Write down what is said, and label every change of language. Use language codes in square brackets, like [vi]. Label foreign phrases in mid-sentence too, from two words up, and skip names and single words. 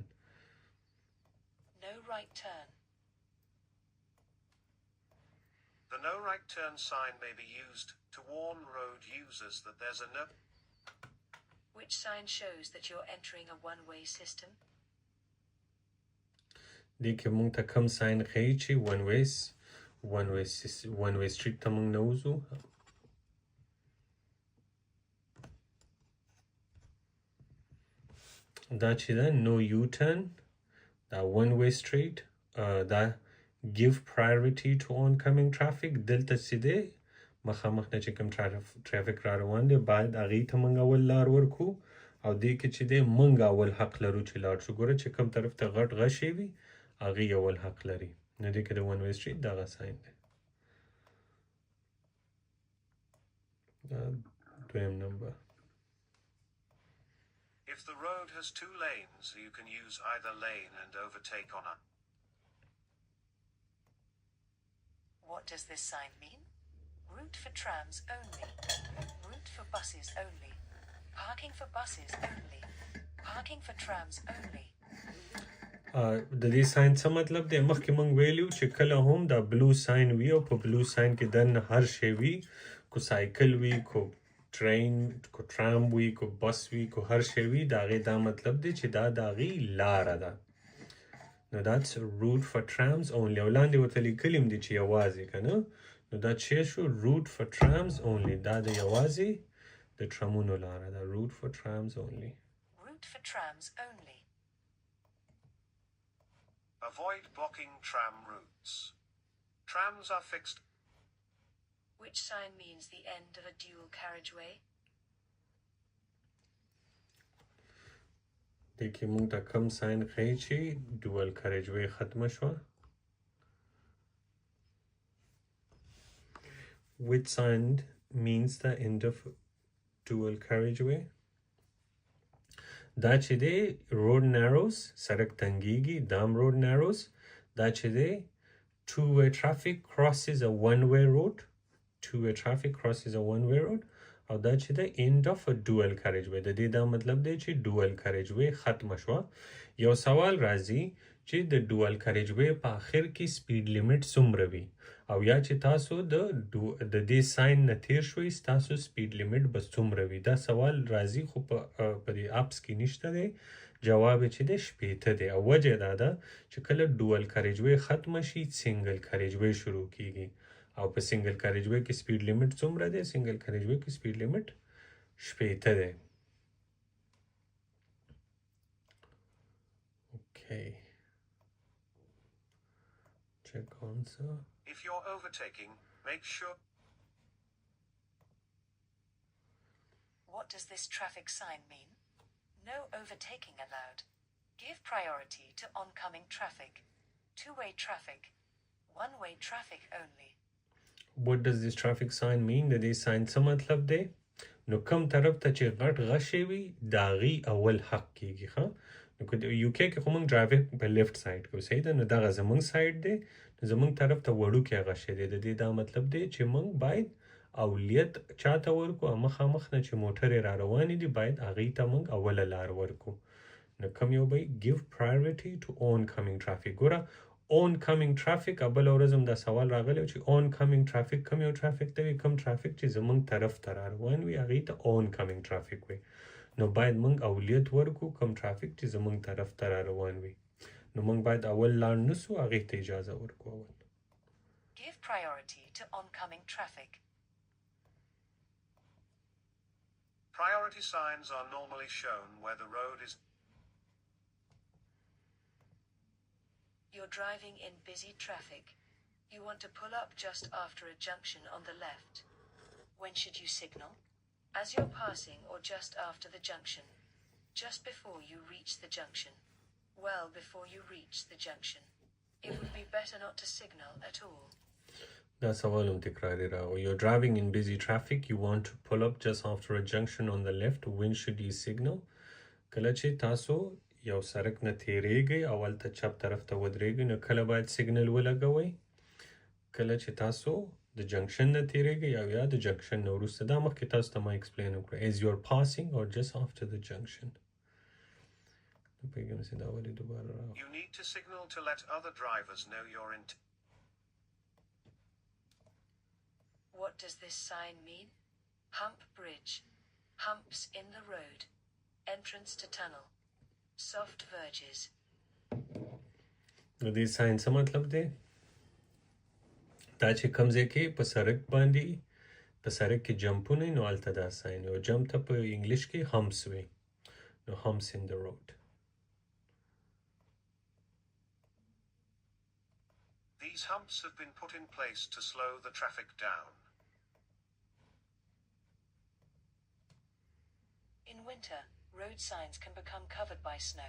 [en] No right turn. The no right turn sign may be used to warn road users that there's a no. Which sign shows that you're entering a one-way system? [ps] دې کې موږ ته کوم ساين ښیي چې [en] one way street [ps] ته موږ نه وځو دا چې ده [en] no U-turn [ps] دا [en] one way street [ps] دا [en] give priority to oncoming traffic [ps] دلته چې دی مخامخ نه چې کوم traffic را روان دی باید هغې ته موږ اول لار ورکو او دې کې چې دی موږ اول حق لرو چې لاړ شو ګوره چې کوم طرف ته غټ غشې وي هغې اول حق لري نو دې کې د [en] one way street [ps] دغه ساين دی دویم نمبر [en] If the road has two lanes, you can use either lane and overtake on a. What does this sign mean? Route for trams only. Route for buses only. Parking for buses only. Parking for trams only. [ps] د دې ساين څه مطلب دی مخکې موږ ویلو چې کله هم دا بلو ساين وي او په بلو ساين کې دننه هر شی وي کو سایکل وي کو ټرین کو ټرام وي کو بس وي کو هر شی وي د هغې دا مطلب دی چې دا د هغې لاره ده نو [en] that's route for trams only [ps] او لاندې ورته لیکلي هم دي چې یوازې که نه نو دا چې شو [en] route for trams only [ps] دا د یوازې د ټرمونو لاره ده [en] route for trams only Route for trams only. Avoid blocking tram routes. Trams are fixed. Which sign means the end of a dual carriageway? [ps] دې کې موږ ته کم ساين ښیي چې [en] dual carriageway [ps] ختمه شوه [en] which sign means the end of dual carriageway [ps] دا چې دی [en] road narrows [ps] سړک تنګیږي دام [en] road narrows [ps] دا چې دی [en] two-way traffic crosses a one-way road two-way traffic crosses a one-way road [ps] او دا چې د [en] end of a dual carriageway [ps] د دې دا مطلب دی چې [en] dual [ps] carriageway ختمه شوه یو سوال راځي چې د [en] dual carriageway [ps] په آخر کې [en] speed limit [ps] څومره وي او یا چې تاسو د دې ساين نه تیر شوئ ستاسو [en] speed limit [ps] به څومره وي دا سوال راځي خو په دې اپس کې نشته دی جواب چې دی 80 دی او وجه دا ده چې کله [en] dual carriageway [ps] ختمه شي [en] single carriageway [ps] شروع کیږي او په [en] single carriageway [ps] کې [en] speed limit [ps] څومره دی [en] single carriageway [ps] کې [en] speed limit [ps] 80 دی اوکې [en] check answer If you're overtaking, make sure. What does this traffic sign mean? No overtaking allowed. Give priority to oncoming traffic. Two-way traffic. One-way traffic only. What does this traffic sign mean [ps] د دې ساين څه مطلب دی نو کوم طرف ته چې غټ غشې وي د هغې اول حق کیږي ښه نو که یو کې خو موږ ډرایوینګ په لیفټ سایډ کوو صحیح ده نو دغه زموږ سایډ دی نو زموږ طرف ته وړوکی غشې دی د دې دا مطلب دی چې موږ باید اولیت چاته ورکو مخامخ نه چې موټرې را روانې دي باید هغې ته موږ اوله لار ورکو نو کوم یو به [en] give priority to oncoming traffic [ps] ګوره [en] oncoming traffic [ps] بل ورځ هم دا سوال راغلی چې [en] oncoming traffic [ps] کوم یو traffic ته وي کوم traffic چې زموږ طرف ته را روان وي هغې ته [en] oncoming traffic [ps] وي نو باید موږ اولیت ورکو کوم traffic چې زموږ طرف ته را روان وي نو موږ باید اول لاړ نسو هغې ته اجازه ورکو اول [en] Give priority to oncoming traffic. Priority signs are normally shown where the road is. You're driving in busy traffic. You want to pull up just after a junction on the left. When should you signal? As you're passing or just after the junction? Just before you reach the junction? Well before you reach the junction. It would be better not to signal at all. [ps] دا سوال هم تکراری راو. [en] You're driving in busy traffic. You want to pull up just after a junction on the left. When should you signal? [ps] کله چې تاسو یو سړک نه تیریږئ اول ته چپ طرف ته ودرېږئ نو کله باید سیګنل ولګوئ؟ کله چې تاسو د جنکشن نه تیریږئ او یا د جنکشن نه وروسته. دا مخکې تاسو ته ما ایکسپلین وکړه. [en] As you're passing or just after the junction. [ps] پیغام سي دا ولې دوباره راو. [en] You need to signal to let other drivers know you're in. What does this sign mean? Hump bridge. Humps in the road. Entrance to tunnel. Soft verges. [ps] د دې ساين څه مطلب دی؟ دا چې کوم ځای کې په سړک باندې په سړک کې جمپونه نو هلته دا ساين او جمپ ته په انګلیش کې humps وي. [en] نو humps in the road. These humps have been put in place to slow the traffic down. In winter, road signs can become covered by snow.